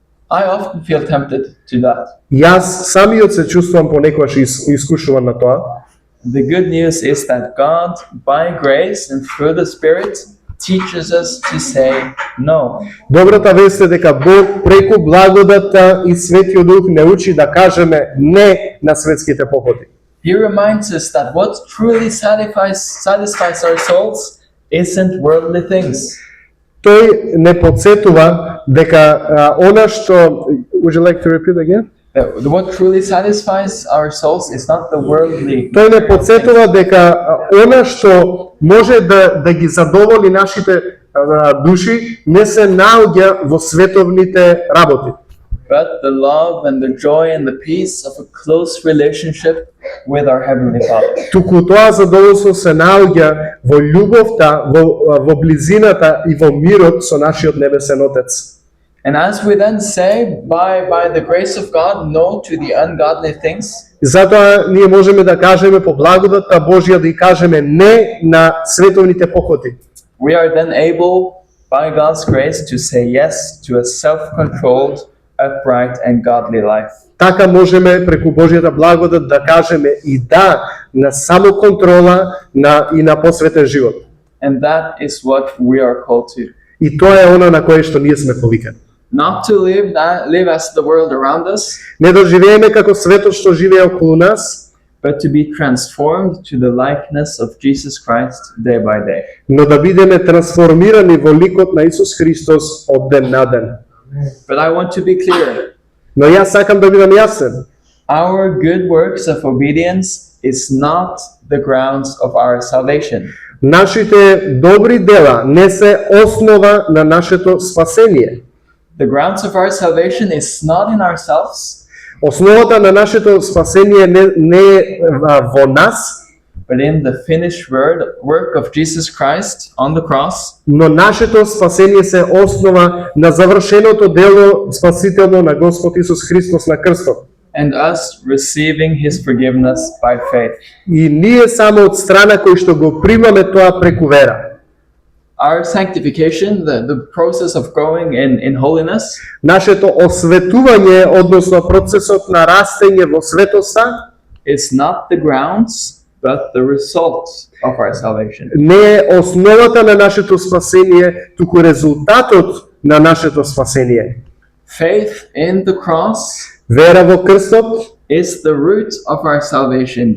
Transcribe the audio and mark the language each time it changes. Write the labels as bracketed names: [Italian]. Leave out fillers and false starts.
[English] I often feel tempted to that. [Macedonian] Јас самиот се чувствувам понекогаш искушуван на тоа. [English] The good news is that God, by grace and through the Spirit, teaches us to say no. [Macedonian] Добрата вест е дека Бог преку благодата и Светиот Дух не учи да кажеме не на светските похоти. [English] He reminds us that what truly satisfies our souls isn't worldly things. [Macedonian] Тој не подсетува дека она што, [English] would you like to repeat again? That what truly satisfies our souls is not the worldly. [Macedonian] Тој не подсетува дека она што може да ги задоволи нашите души не се наоѓа во световните работи, [English] But the love and the joy and the peace of a close relationship with our Heavenly Father. [Macedonian] туку тоа задоволство се наоѓа во љубовта, во близината и во мирот со нашиот небесен Отец. [English] And as we then say, by the grace of God, no to the ungodly things, [Macedonian] Затоа ние можеме да кажеме по благодатта Божја да и кажеме не на световните похоти. [English] we are then able, by God's grace, to say yes to a self-controlled, upright, and godly life. [Macedonian] Така можеме преку Божјата благодат да кажеме и да на самоконтрола и на посветен живот. [English] And that is what we are called to. [Macedonian] И тоа е она на кое што ние сме повикани. [English] Not to live as the world around us, [Macedonian] Не да живееме како светот што живее околу нас, [English] but to be transformed to the likeness of Jesus Christ day by day. [Macedonian] но да бидеме трансформирани во ликот на Исус Христос од ден на ден. [English] But I want to be clear. [Macedonian] Но јас сакам да бидам јасен. [English] Our good works of obedience is not the grounds of our salvation. [Macedonian] Нашите добри дела не се основа на нашето спасение. [English] The grounds of our salvation is not in ourselves, [Macedonian] Основата на нашето спасение не е во нас, [English] but in the finished work of Jesus Christ on the cross, [Macedonian] но нашето спасение се основа на завршеното дело спасително на Господ Исус Христос на крстот. [English] and us receiving his forgiveness by faith. [Macedonian] И ние само од страна кои што го примаме тоа преку вера. [English] Our sanctification, the process of growing in holiness, [Macedonian] Нашето осветување, односно процесот на растење во светоста, [English] is not the grounds, but the result of our salvation. [Macedonian] не е основата на нашето спасение, туку резултатот на нашето спасение. [English] Faith in the cross [Macedonian] Вера во крстот [English] is the root of our salvation,